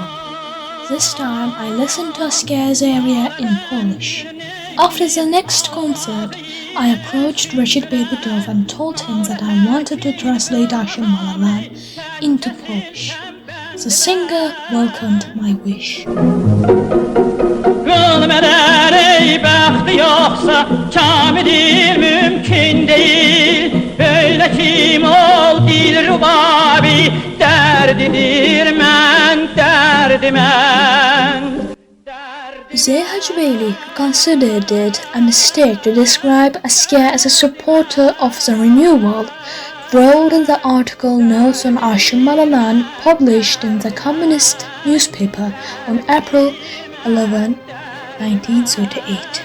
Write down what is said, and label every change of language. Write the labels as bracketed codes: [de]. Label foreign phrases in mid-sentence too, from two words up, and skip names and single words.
[en] This time I listened to Asker's aria in Polish. After the next concert, I approached Rashid Beybudov and told him that I wanted to translate Arshin Mal Alan into Polish. The singer welcomed my wish." [az] Gülmeden ey bəxti yoxsa kamidir mümkün değil. Böyle kim ol dilrubabi derdidir mən derdimən. [en] Uzeyir Hajibeyli considered it a mistake to describe Asker as a supporter of the renewal, wrote in the article Notes on Arshin Mal Alan published in the Communist newspaper on April 11, 1938.